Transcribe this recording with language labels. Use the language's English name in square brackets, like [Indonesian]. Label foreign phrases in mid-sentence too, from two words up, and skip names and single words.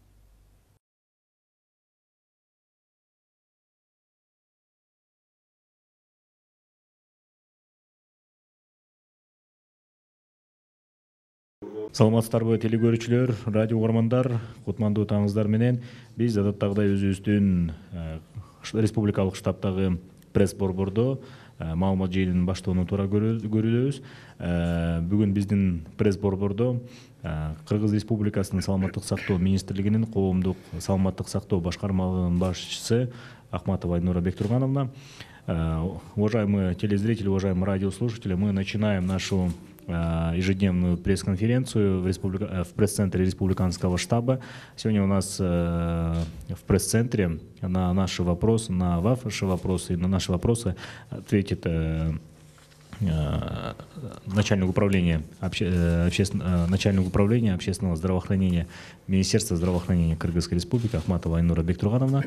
[Kyrgyz] Саламатсыздарбы телекөрүүчүлөр, радио угармандар, кутмандуу таңыңыздар менен биз адаттагыдай өзүбүздүн республикалык штабтагы пресс борбордо маалымат жыйынын баштоонун туура көрүлөбүз. Бүгүн биздин пресс борбордо Кыргыз Республикасынын саламаттык сактоо министрлигинин коомдук саламаттык сактоо башкармалыгынын башчысы Ахматова Айнура Бектургановна. [Russian] Уважаемые телезрители, уважаемые радиослушатели, мы начинаем нашу ежедневную пресс-конференцию в пресс-центре республиканского штаба. Сегодня у нас в пресс-центре на наши вопросы, на ваши вопросы и на наши вопросы ответит начальник управления общественного здравоохранения Министерства здравоохранения Кыргызской Республики Ахматова Айнура Бектургановна.